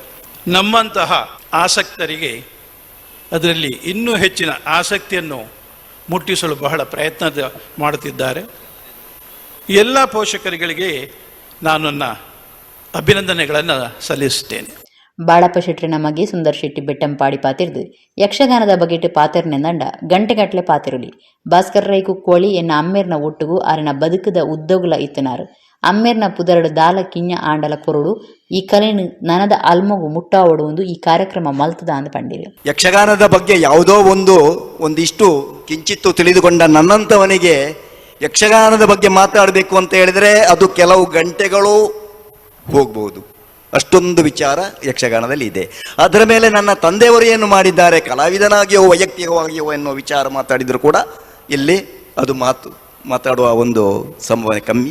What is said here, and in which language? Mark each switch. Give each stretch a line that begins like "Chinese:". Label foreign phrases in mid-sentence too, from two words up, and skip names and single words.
Kannada: ನಮ್ಮಂತಹ ಆಸಕ್ತರಿಗೆ ಅದರಲ್ಲಿ ಇನ್ನೂ ಹೆಚ್ಚಿನ ಆಸಕ್ತಿಯನ್ನು ಮುಟ್ಟಿಸಲು ಬಹಳ ಪ್ರಯತ್ನ ಮಾಡುತ್ತಿದ್ದಾರೆ. ಎಲ್ಲ ಪೋಷಕರುಗಳಿಗೆ ನಾನು ನನ್ನ ಅಭಿನಂದನೆಗಳನ್ನು ಸಲ್ಲಿಸುತ್ತೇನೆ.
Tulu: ಬಾಳಪ್ಪ ಶೆಟ್ಟರಿನ ಮಗೆ ಸುಂದರ್ ಶೆಟ್ಟಿ ಬೆಟ್ಟಂಪಾಡಿ ಪಾತಿರ್ದು ಯಕ್ಷಗಾನದ ಬಗೆಟ್ ಪಾತಿರ್ನೆಂದಂಡ ಗಂಟೆಗಟ್ಲೆ ಪಾತಿರುಲಿ ಭಾಸ್ಕರ್ ರೈ ಕುಕ್ಕೋಳಿ ಎನ್ನ ಅಮ್ಮೇರ್ನ ಒಟ್ಟುಗು ಆರಿನ ಬದುಕದ ಉದ್ದೋಗುಲ ಇತ್ತನಾರು ಅಮ್ಮೇರ್ನ ಪುದರಡು ದಾಲ ಕಿಂಜ ಆಂಡಲ ಕೊರಡು ಈ ಕಲೆನು ನನದ ಅಲ್ಮಗು ಮುಟ್ಟಾವಡುವುದು ಈ ಕಾರ್ಯಕ್ರಮ ಮಲ್ತದ ಅಂದ ಪಂಡಿರು.
Kannada: ಯಕ್ಷಗಾನದ ಬಗ್ಗೆ ಯಾವುದೋ ಒಂದಿಷ್ಟು ಕಿಂಚಿತ್ತು ತಿಳಿದುಕೊಂಡ ನನ್ನಂಥವನಿಗೆ ಯಕ್ಷಗಾನದ ಬಗ್ಗೆ ಮಾತಾಡಬೇಕು ಅಂತ ಹೇಳಿದರೆ ಅದು ಕೆಲವು ಗಂಟೆಗಳು ಹೋಗ್ಬೋದು. ಅಷ್ಟೊಂದು ವಿಚಾರ ಯಕ್ಷಗಾನದಲ್ಲಿ ಇದೆ. ಅದರ ಮೇಲೆ ನನ್ನ ತಂದೆಯವರು ಏನು ಮಾಡಿದ್ದಾರೆ, ಕಲಾವಿದನಾಗಿಯೋ ವೈಯಕ್ತಿಕವಾಗಿಯೋ ಎನ್ನುವ ವಿಚಾರ ಮಾತಾಡಿದರೂ ಕೂಡ ಇಲ್ಲಿ ಅದು ಮಾತಾಡುವ ಒಂದು ಸಂಭಾವನೆ ಕಮ್ಮಿ.